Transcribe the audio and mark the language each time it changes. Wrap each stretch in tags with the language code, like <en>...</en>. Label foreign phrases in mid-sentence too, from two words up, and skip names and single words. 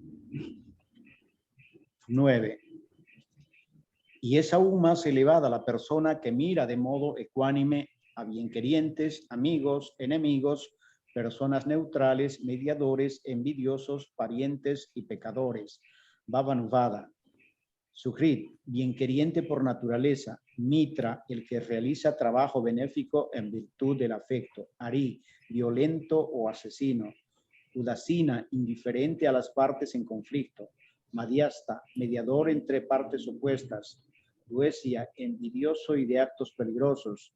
<es>9. Y es aún más elevada la persona que mira de modo ecuánime a bienquerientes, amigos, enemigos, personas neutrales, mediadores, envidiosos, parientes y pecadores. Bhavanuvada. Sujrit, bienqueriente por naturaleza. Mitra, el que realiza trabajo benéfico en virtud del afecto. Ari, violento o asesino. Udasina, indiferente a las partes en conflicto. Madhyasta, mediador entre partes opuestas. Duesia, envidioso y de actos peligrosos.</es>